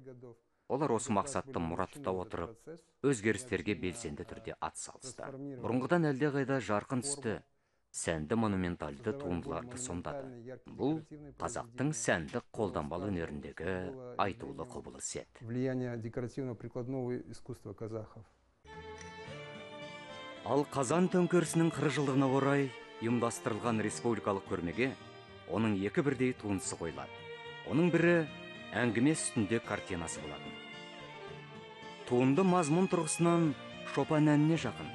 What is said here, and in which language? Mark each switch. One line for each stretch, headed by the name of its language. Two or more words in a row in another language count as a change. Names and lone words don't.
Kazakh: Олар осы мақсатты мұрат тұта отырып, өзгерістерге белсенді түрде атсалысты. Бұрынғыдан әлдеқайда жарқын түсті, сәнді монументальды туындыларды сомдады. Бұл қазақтың сәндік қолданбалы өнеріндегі айтулы құбылыс еді.
Russian: Влияние декоративно-прикладного искусства казахов.
Kazakh: Ал Қазан төңкерісінің 40 жылдығына орай ұйымдастырылған республикалық көрмеге оның екі бірдей туындысы қойылады. Оның бірі әңгіме үстінде картинасы болатын. Туынды мазмұн тұрғысынан Шопан әніне жақын.